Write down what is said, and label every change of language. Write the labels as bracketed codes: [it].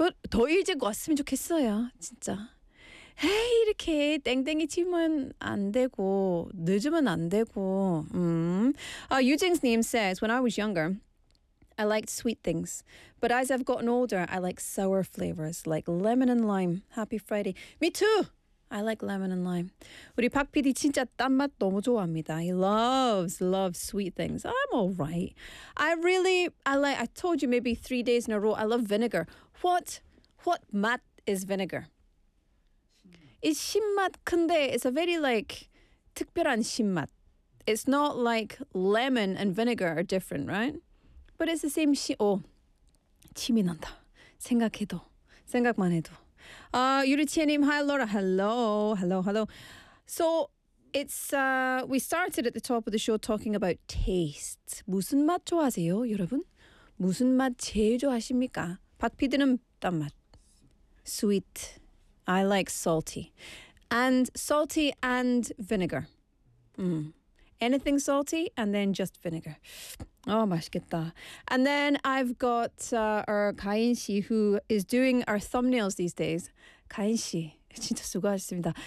[ko] 더 일찍 왔으면 좋겠어요. 진짜. 에이, 이렇게 땡땡이 치면 안 되고 늦으면 안 되고. [en] 유징스 님 says, when I was younger, I liked sweet things. But as I've gotten older, I like sour flavors, like lemon and lime. Happy Friday. Me too! I like lemon and lime. [ko] 우리 박 PD 진짜 단맛 너무 좋아합니다. [en] He loves sweet things. I'm all right. I told you maybe 3 days in a row, I love vinegar. What mat is vinegar? It's [ko] 신맛, 근데 [en] it's a very, like, [ko] 특별한 신맛. [en] It's not like lemon and vinegar are different, right? But it's the same [ko] 침이 난다. 생각해도. 생각만 해도. [en] Yuri-chien-im, hi, Laura. Hello. So, we started at the top of the show talking about taste. [ko] 무슨 맛 좋아하세요, 여러분? 무슨 맛 제일 좋아하십니까? 박피드는 단맛. [en] Sweet. I like salty. And salty and vinegar. Anything salty and then just vinegar. Oh, [ko] 맛있겠다. [en] And then I've got our 가인 씨 who is doing our thumbnails these days. [ko] 가인 씨, 진짜 수고하셨습니다.